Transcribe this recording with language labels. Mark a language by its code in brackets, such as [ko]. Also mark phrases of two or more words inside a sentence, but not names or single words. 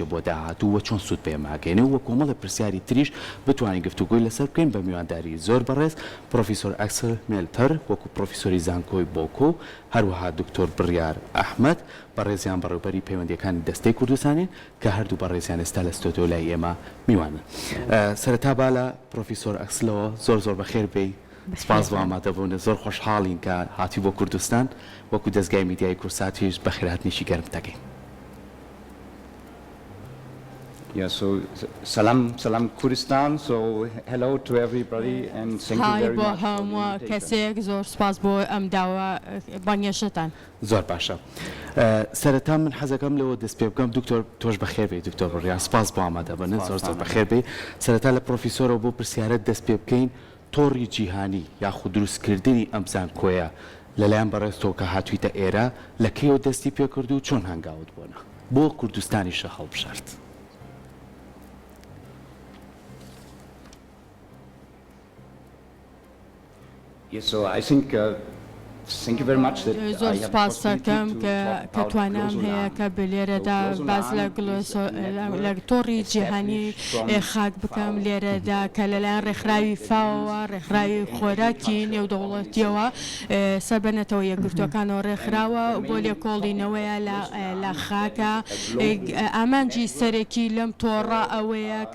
[ckb] بۆ داهاتوو و چۆن سوود پێماگەینە و کۆمەڵە پرسیاری تریش بتوانین گفتوگۆی لەسەر بکەین بە میوانداری زۆر بەڕێز پرۆفیسۆر ئەکسل مێلتەر وەکو پرۆفیسۆری زانکۆی بۆکۆ هەروەها دکتۆر بڕیار ئەحمەد بەڕێزیان بەڕێوەبەری پەیوەندیەکانی دەستەی کوردستانین کە هەردوو بەڕێزیان ئێستا لە ستۆدیۆ لای ئێمە میوانن سەرەتا با لە پرۆفیسۆر ئەکسلەوە زۆر بەخێر بێی سپاس بۆ ئامادەبوون زۆر خۆشحاڵین کە هاتی بۆ کوردستان وەکو دەستگای میدیای کورساتیش بە خێرهاتنیشی گەرم دەکەین. [en] Yeah, so salam Kurdistan. So hello to everybody and thank you very much for the invitation. [ckb] زۆر سپاس بۆ ئەم داوە بانگێشتان. زۆر باشە. سەرەتا من حەزەکەم لەوە دەست پێ بکەم دکتۆر تۆش بەخێر بێ دکتۆر بڕیار سپاس بۆ ئامادەبوونت زۆر بەخێر بێ سەرەتا لە پرۆفیسۆرەوە بۆ پرسیارەت دەست پێ بکەین تۆڕی جیهانی یاخود دروستکردنی ئەم زانکۆیە لەلایەن بەڕێزتەوە کە هاتوویتە ئێرە لە کەیەوە دەستی پێ کرد و چۆن هەنگاوت بوونە بۆ کوردستانیشە هەڵبژارد. [en] Yes, so I think thank you very much that [ckb] زۆر سپاس دەکەم کە توانام هەیە کە بلێرەدا باز لە تۆڕی جیهانی خاک بکەم لێرەدا کە لەلایەن ڕێکخراوی فاوە ڕێکخراوی خۆراکی نێودەوڵەتیەوە سەربەنەتەوە یەکگرتوەکانەوە ڕێکخراوە بۆ لێکۆڵینەوەیە لە خاکە ئامانجی سەرەکی لەم تۆڕە ئەوەیە کە